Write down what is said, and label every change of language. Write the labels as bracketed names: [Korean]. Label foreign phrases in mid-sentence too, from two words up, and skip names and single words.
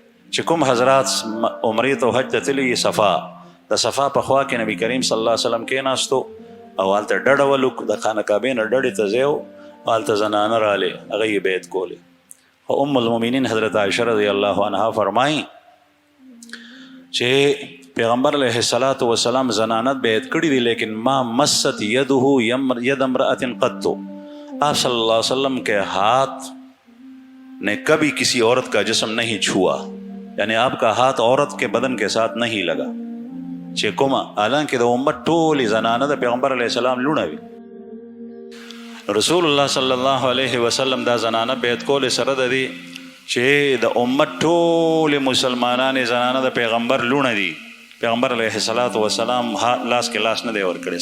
[Pashto] چې کوم حضرات عمرې ته حج ته تللي، صفا، د صفا په خوا کې نبی کریم [Arabic] صلی الله علیه وسلم [Pashto] کېناستو او هلته ډډه ولو، د خانه کعبې نه ډډې ته ځای و، هلته زنانه رالې، هغه یې بیعت کولې. خو ام المؤمنین حضرت عایشه [Arabic] رضی الله عنها [Pashto] فرمایي چې پیغمبر [Arabic] علیه الصلاة والسلام [Pashto] زنانت بیعت کړي دي، لیکن [Arabic] ما مست یده ید امرأت قط. [Urdu] آپ [Arabic] صلی اللہ علیہ وسلم [Urdu] کے ہاتھ نے کبھی کسی عورت کا جسم نہیں چھوا، یعنی آپ کا ہاتھ عورت کے بدن کے ساتھ نہیں لگا. [Pashto] چې کومه حالانکه د امت ټولې زنانه د پیغمبر [Arabic] علیه السلام [Pashto] لوڼه وي، رسول الله [Arabic] صلی الله علیه وسلم [Pashto] دا زنانه بیعت کولې سره د دې چې د امت ټولې مسلمانانې زنانه د پیغمبر لوڼه دي. پیغمبر [Arabic] علیه الصلاة والسلام [Pashto] لاس کې لاس نه دی ورکړی.